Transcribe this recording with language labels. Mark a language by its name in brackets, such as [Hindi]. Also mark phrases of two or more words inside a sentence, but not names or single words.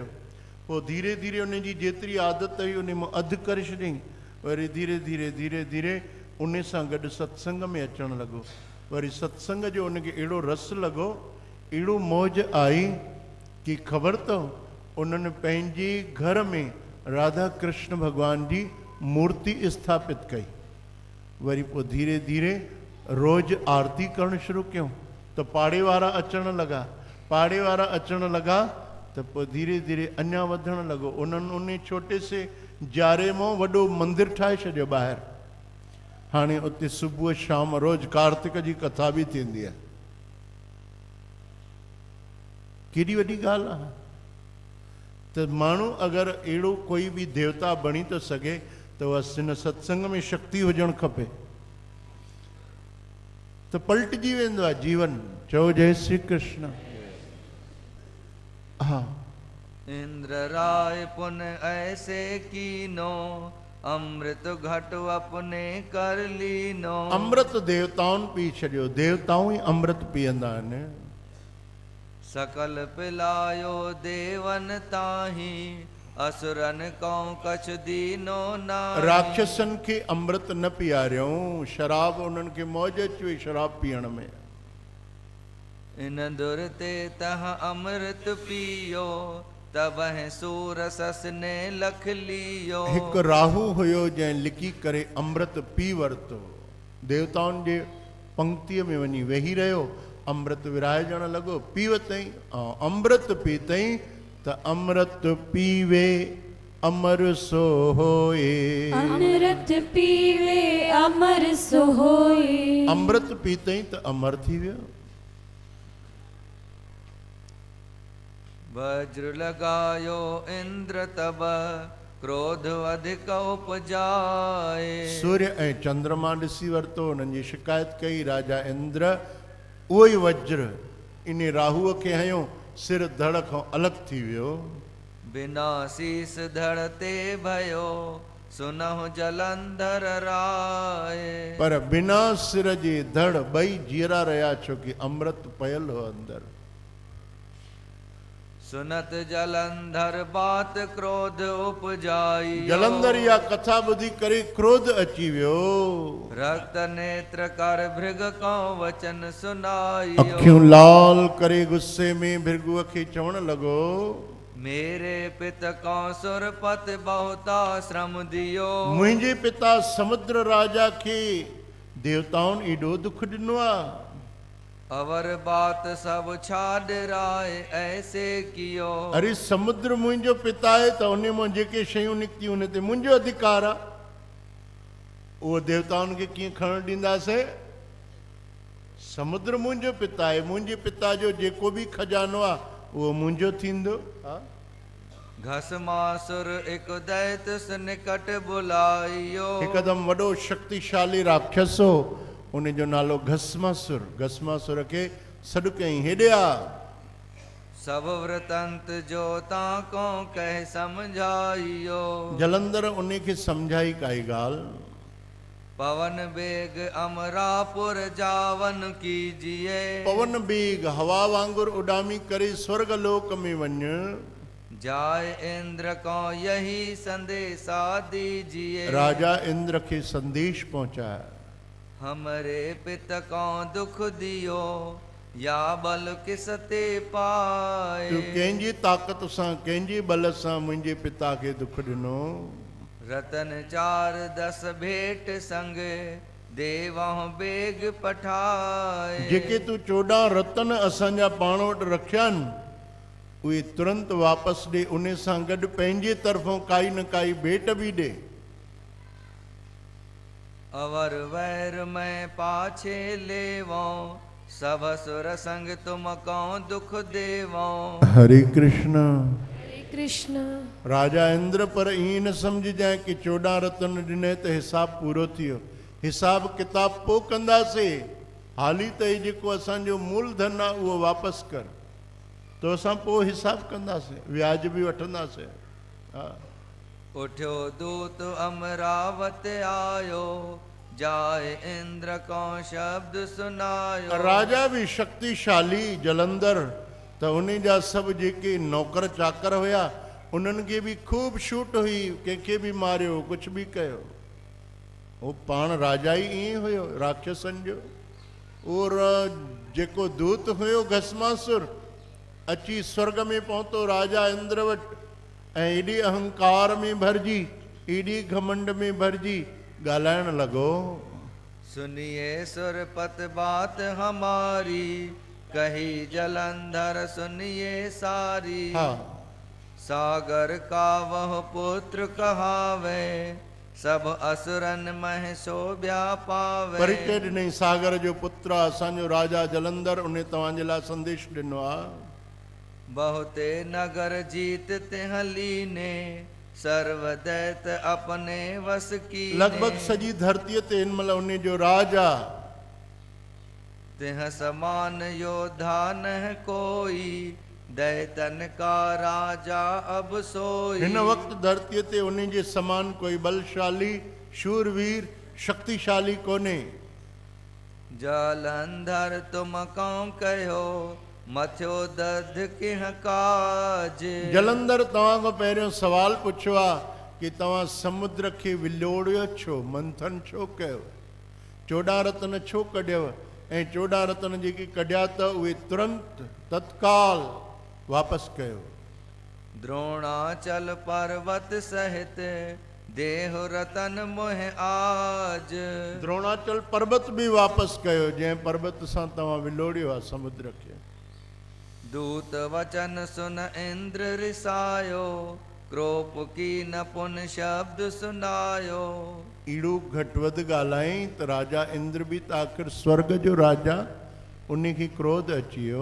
[Sindhi] पोइ धीरे धीरे उनजी जेतिरी आदत हुई उन मां अधु करे छॾियईं। वरी धीरे धीरे धीरे धीरे उन सां गॾु सत्संग में अचणु लॻो। वरी सत्संग जो उनखे अहिड़ो रस लॻो, अहिड़ो मौज आई कि ख़बर अथव, उन्हनि पंहिंजे घर में राधा कृष्ण भॻवान जी मूर्ति स्थापित कई। वरी पोइ धीरे धीरे रोज़ आरती करणु शुरू कयूं त पाड़े वारा अचणु लॻा। पाड़े वारा अचणु लॻा त पोइ धीरे धीरे अञा वधणु लॻो। उन्हनि उन [Hindi] छोटे से [Sindhi] जारे मां वॾो मंदिर ठाहे छॾियो ॿाहिरि। हाणे उते सुबुह शाम रोज़ कार्तिक जी कथा बि थींदी आहे। केॾी वॾी ॻाल्हि आहे। त माण्हू अगरि अहिड़ो कोई बि देवता बणी थो सघे त उहा हिन सत्संग में शक्ति हुजणु खपे, त पलटिजी वेंदो आहे जीवन। चओ जय श्री कृष्ण। हाँ। [Hindi] इंद्र राय पुन ऐसे कीनो, अमृत घट अपने कर लीनो। [Sindhi] अमृत देवताउनि पी छॾियो, देवताऊं ई अमृत पीअंदा आहिनि। [Hindi] सकल पिलायो देवन ताही, असुरन कौं कछ दीनो नाही। [Sindhi] राक्षसनि खे अमृत न पीआरियऊं, शराब उन्हनि खे मौज अची वई शराब पीअण में। [Hindi] इन दुर ते तह अमृत पियो, तब सूर सस ने लख लियो। [Sindhi] हिकु राहु हुयो जंहिं लिकी करे अमृत पी वरितो। देवताउनि जे पंक्तिअ में वञी वेही रहियो, अमृत विराइजण लॻो, पी वतई। ऐं अमृत पीतई त [Hindi] अमृत पीवे अमर सो होए। अमृत पीवे अमर सो होए। [Sindhi] अमृत पीतई त अमर थी वियो। [Hindi] वज्र लगायो इंद्र तब, क्रोध अधिक उपजाए। [Sindhi] सूर्य ऐं चंद्रमा ॾिसी वरितो, हुननि जी शिकायत कई। राजा इंद्र उहो ई वज्र इन राहुअ खे हयो, सिर धड़ खां अलॻि थी वियो। [Hindi] बिना शीस धड़ते भयो, सुनहु जलंधर राय। [Sindhi] पर बिना सिर जे धड़ ॿई जीअरा रहिया, छो कि अमृत पयल हो अंदर। [Hindi] सुनत जलंधर बात क्रोध उपजाई। [Sindhi] जलंधर या कथा ॿुधी करे क्रोध अची वियो। [Hindi] रक्त नेत्र कर भृग को वचन सुनाई। [Sindhi] अखियूं लाल करे गुस्से में भृगुअ खे चवण लॻो, [Hindi] मेरे पित को सुरपत बहुता श्रम दियो। [Sindhi] मुंहिंजे पिता समुद्र राजा खे देवताउनि एॾो दुख ॾिनो आहे। [Hindi] अवर बात सब छाॾराए ऐसे कियो। [Sindhi] अरे समुद्र मुंहिंजो पिता आहे त उन मां जेके शयूं निकितियूं उन ते मुंहिंजो अधिकार आहे। उहो देवताउनि खे कीअं खणणु ॾींदासीं? समुद्र मुंहिंजो पिता आहे, मुंहिंजे पिता जो जेको बि खजानो आहे उहो मुंहिंजो थींदो। [Hindi] घसमासुर एक दैत निकट बुलाइयो। [Sindhi] हिकदमि वॾो शक्तिशाली राक्षस हो, उन जो नालो घसमासुर। घसमासुर खे सॾु कयईं, हेॾे आ। [Hindi] सब वृतंत जो ताको कह समझाइयो। [Sindhi] जलंधर उन खे सम्झाई काई ॻाल्हि। [Hindi] पवन बेग अमरापुर जावन कीजिए। [Sindhi] पवन बेग हवा वांगुरु उॾामी करे स्वर्ग लोक में वञ। [Hindi] जाए इंद्र को यही संदेशा दीजिए। [Sindhi] राजा इंद्र खे संदेश पहुंचाया, [Hindi] हमरे पित को दुख दियो या बल किसते पाए। [Sindhi] तूं कंहिंजी ताक़त सां कंहिंजे बल सां मुंहिंजे पिता खे दुख ॾिनो। [Hindi] रतन 4-10 भेट संग देवह बेग पठाए। [Sindhi] जेके तूं 14 रतन असांजा पाण वटि रखिया आहिनि उहे तुरंत वापसि ॾे। उन सां गॾु पंहिंजे तरफ़ों काई न काई भेट बि ॾे। [Hindi] अवर वैर में पाछे लेवो सब सुर संग तुम को दुख देवो। हरे कृष्ण। हरे कृष्ण। [Sindhi] राजा इंद्र पर ईअं न सम्झजांइ कि 14 रतन ॾिने त हिसाब पूरो थी वियो। हिसाब किताब पोइ कंदासीं, हाली त ही जेको असांजो मूलधन आहे उहो वापसि कर, तो असां पोइ हिसाब कंदासीं, व्याज बि वठंदासीं। हा। [Hindi] उठ्यो दूत अमरावत आयो जाए इंद्र को शब्द सुनायो। [Sindhi] राजा भी शक्तिशाली जलंधर त उन जा सभु जेके नौकर चाकर हुया उन्हनि खे बि खूब छूट हुई, कंहिंखे बि मारियो कुझु बि कयो। उहो पाण राजा ई ईअं हुयो राक्षसनि जो। और जेको दूत हुयो घसमासुर अची स्वर्ग में पहुतो राजा इंद्र वटि ऐं एॾी अहंकार में भरिजी, एॾी घमंड में भरिजी ॻाल्हाइण लॻो। [Hindi] सुनिए सुरपत बात हमारी कही जलंधर सुनिए सारी। [Sindhi] हा। [Hindi] सागर का वह पुत्र कहावे सब असुरन मह शोभ्या पावे। [Sindhi] परिचय ॾिनई, सागर जो पुत्र असांजो राजा जलंधर, उन तव्हांजे लाइ संदेश ॾिनो आहे। [Hindi] बहुते नगर जीत तिहली ने सर्व दैत अपने वस की। [Sindhi] लॻभॻि सॼी धरतीअ ते हिन महिल उन जो राज आहे। [Hindi] तिह समान योद्धा न कोई दैतन का राजा अब सोई। [Sindhi] हिन वक़्तु धरतीअ ते उन जे समान कोई बलशाली शूरवीर शक्तिशाली कोन्हे। [Hindi] जलंधर तुम कौं कयो मथियो दध किह काज। [Sindhi] जलंधर तव्हां खां पहिरियों सवाल पुछियो आहे कि तव्हां समुद्र खे विलोड़ियो छो, मंथन छो कयो, 14 रतन छो कढियव, ऐं 14 रतन जेके कढिया त उहे तुरंत तत्काल वापसि कयो। [Hindi] द्रोणाचल पर्वत सहित देह रतन मोह आज। [Sindhi] द्रोणाचल पर्वत भी वापसि कयो जंहिं पर्वत सां तव्हां विलोड़ियो आहे समुद्र खे। [Hindi] दूत वचन सुन इंद्र रिसायो क्रोप की न पुन शब्द सुनायो। [Sindhi] ईड़ो घटि वधि ॻाल्हाई त राजा इंद्र बि त आख़िर स्वर्ग जो राजा, उन खे क्रोध अची वियो।